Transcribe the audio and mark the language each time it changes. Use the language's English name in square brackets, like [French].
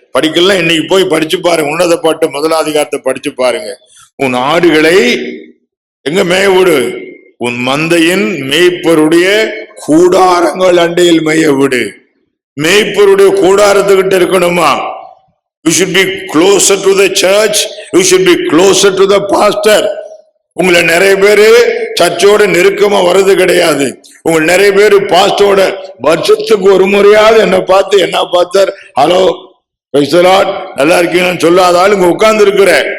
[Tamil] படிக்கலாம், இன்னைக்கு போய் படிச்சு பாருங்க. உன்னத பாட்டு 1 அதிகாரத்தை படிச்சு பாருங்க. உன் ஆடுகளை எங்க மேய விடு, உன் மந்தையின் மேய்ப்பருடைய கூடாரங்கள் அண்டையில் மேய விடு. மேய்ப்பருடைய கூடாரத்துக்கிட்ட இருக்கணுமா? [English] You should be closer to the church. You should be closer to the pastor. [Tamil] உங்களை நிறைய பேரு சர்ச்சோட நெருக்கமா வர்றது கிடையாது. உங்களை நிறைய பேரு பாஸ்டோட வருஷத்துக்கு ஒரு முறையாவது என்ன பார்த்தார், [English] hello praise the lord, [Tamil] நல்லா இருக்கீங்கன்னு சொல்லாத ஆளுங்க உட்கார்ந்து இருக்கிற.